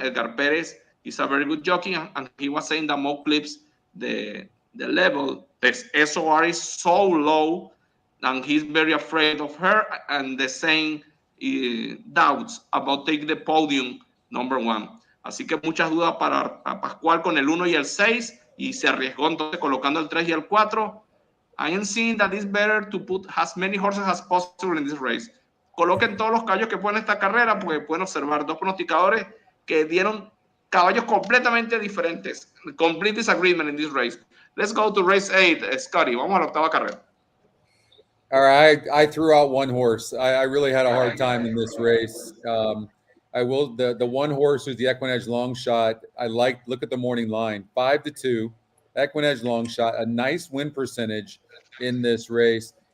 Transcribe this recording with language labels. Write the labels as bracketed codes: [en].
[en] Edgar Perez is a very good jockey, and he was saying that Mo Clips, the level, the SOR is so low, and he's very afraid of her, and the same doubts about taking the podium number 1. [es] Así que muchas dudas para Pascual con el 1 y el 6, y se arriesgó entonces colocando el 3 y el 4. [en] I am seeing that it's better to put as many horses as possible in this race. [es] Coloquen todos los caballos que pueden en esta carrera, porque pueden observar dos pronosticadores que dieron caballos completamente diferentes. [en] Complete disagreement in this race. Let's go to race 8, Scotty. [es] Vamos a la octava carrera. [en] All right, I threw out one horse. I really had a hard time in this race. I will the one horse who's the EquinEdge long shot. Look at the morning line, 5-2, EquinEdge long shot, a nice win percentage in this race.